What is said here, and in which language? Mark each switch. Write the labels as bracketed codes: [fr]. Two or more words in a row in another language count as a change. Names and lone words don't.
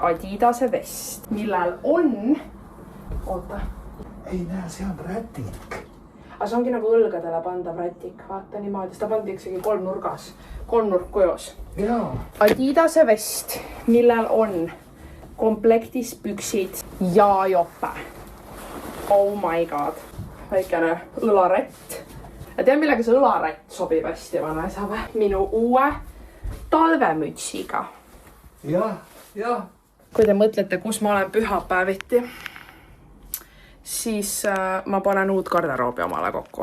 [et] Adidase vest, millel on... Oota. Ei näe, see on rätik. Aga see ongi nagu õlgadele pandav rätik. Vaata niimoodi, seda pandi üksegi 3 nurgas. 3 nurk kujus. Jaa. Adidase vest, millel on komplektis püksid ja jope. [en] Oh my god. [et] Väikene õlarätt. Ja tean, millega see õlarätt sobib hästi vanaisa või? Minu uue talvemütsiga. Jah. Kui te mõtlete, kus ma olen pühapäeviti, siis ma panen uut garderoobi omale kokku.